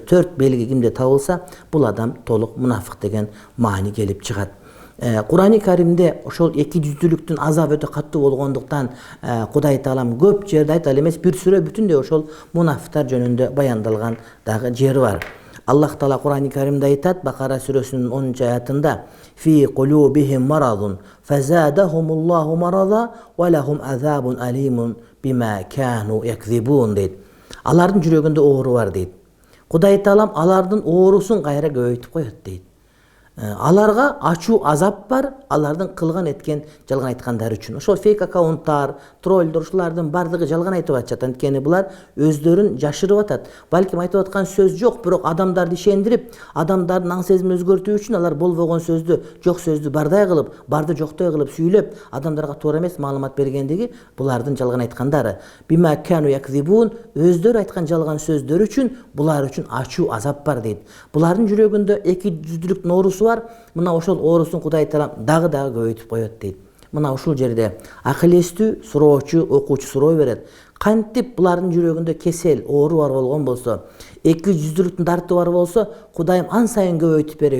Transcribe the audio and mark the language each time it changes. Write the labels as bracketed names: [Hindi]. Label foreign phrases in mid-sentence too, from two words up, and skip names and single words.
[Kyrgyz] 4 белги кимде табылса, бул адам толук мунафык деген маани келип чыгат. Кур'ан-ы Каримде ошол эки жүздүүлүктүн азабы өтө катуу болгондуктан Кудай Таалам көп жерде айтат эмес, бир сүрө бүтүндөй ошол мунафыктар жөнүндө баяндалган дагы жери бар. Аллах Таала Кур'ан-ы Каримде айтат, Бакара сүрөсүнүн 10-аятында: [Arabic] "في قلوبهم مرض فزادهم الله مرضا ولهم عذاب أليم بما كانوا يكذبون" дейт. [Kyrgyz] Алардын жүрөгүндө оору бар дейт. Кудай Таалам алардын оорусун кайра көбөйтүп коет дейт. аларга ачуу азап бар, алардын кылган эткен жалган айткандары үчүн. Ошол фейк аккаунттар, троллдор ушулардын бардыгы жалган айтып атышат. Анткени булар өздөрүн жашырып атат. Балким айтып аткан сөз жок, бирок адамдарды ишендирип, адамдардын аң сезимин өзгөртүү үчүн алар болбогон сөздү, жок сөздү бардай кылып, барды жоктой кылып сүйлөп, адамдарга туура эмес маалымат бергендиги булардын жалган айткандары. [Arabic] بما كانوا يكذبون, [Kyrgyz] өздөрү айткан жалган сөздөр үчүн булар үчүн ачуу азап бар дейт. Булардын жүрөгүндө эки жүздүүлүктүн оорусу бар. Мына ошол оорусун Кудай Таала дагы көбөйтүп коет дейт. Мына ушул жерде акыл эстүү суроочу, окуучу суроо берет. Кантип булардын жүрөгүндө кесел, оору бар болгон болсо, эки жүздүүлүктүн дарты бар болсо, Кудайым ан сайын көбөйтүп берет.